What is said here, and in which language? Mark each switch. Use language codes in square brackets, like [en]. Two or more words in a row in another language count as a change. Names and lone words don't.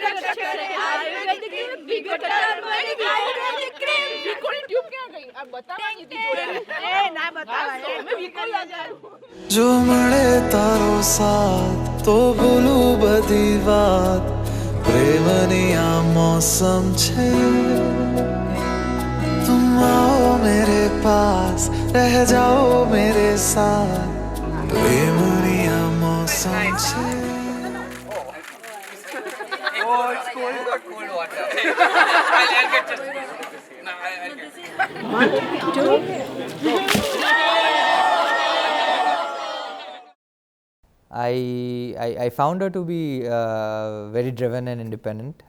[gu] जो મળે તારો સાથ તો ભૂલું બધી વાત પ્રેમની આ મૌસમ છે [hi] तुम आओ मेरे पास रह जाओ मेरे साथ [gu] પ્રેમની આ મૌસમ છે [en] I found her to be very driven and independent.